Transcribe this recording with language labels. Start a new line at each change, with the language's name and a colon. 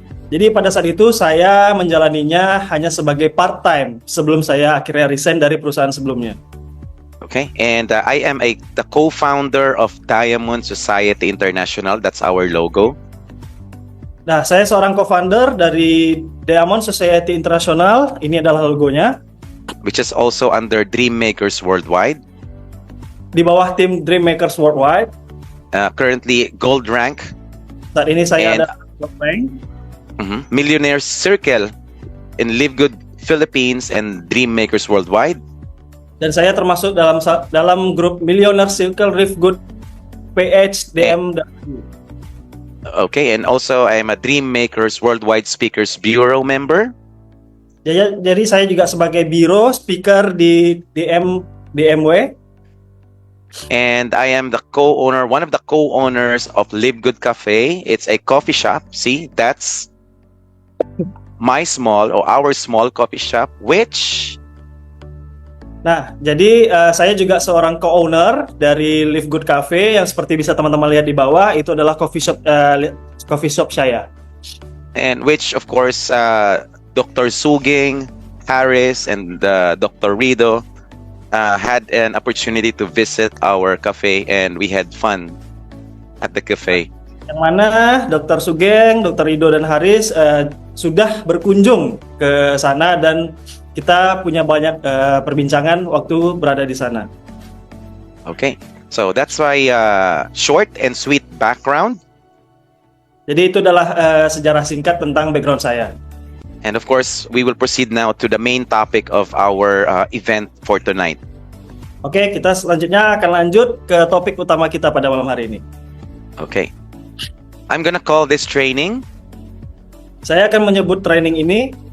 Indonesian: Jadi pada saat itu saya menjalaninya hanya sebagai part-time sebelum saya akhirnya resign dari perusahaan sebelumnya.
English: Okay, and I am the co-founder of Diamond Society International. That's our logo.
Indonesian: Nah, saya seorang co-founder dari Diamond Society International. Ini adalah logonya.
English: Which is also under Dreammakers Worldwide.
Indonesian: Di bawah tim Dreammakers Worldwide.
English: Currently gold rank.
Indonesian: Saat ini saya
English: And-
Indonesian: ada gold rank.
English: Millionaires Circle in Live Good Philippines and Dreammakers Worldwide.
Indonesian: Dan saya termasuk dalam grup Millionaire Circle Live Good PH DMW.
English: Okay, and also I am a Dreammakers Worldwide Speakers Bureau member.
Indonesian: Jadi saya juga sebagai biro speaker di DMW.
English: And I am one of the co-owners of Live Good Cafe. It's a coffee shop. See, that's our small coffee shop, which...
Indonesian: Nah, jadi saya juga seorang co-owner dari Live Good Cafe yang seperti bisa teman-teman lihat di bawah, itu adalah coffee shop saya.
English: And which, of course, Dr. Suging, Harris, and Dr. Rido had an opportunity to visit our cafe, and we had fun at the cafe.
Indonesian: Yang mana Dr. Sugeng, Dr. Rido, dan Haris sudah berkunjung ke sana dan kita punya banyak perbincangan waktu berada di sana.
English: Okay, so that's my short and sweet background.
Indonesian: Jadi itu adalah sejarah singkat tentang background saya.
English: And of course, we will proceed now to the main topic of our event for tonight.
Indonesian: Oke, kita selanjutnya akan lanjut ke topik utama kita pada malam hari ini.
English: Okay, I'm gonna call this training
Indonesian: Saya akan menyebut training ini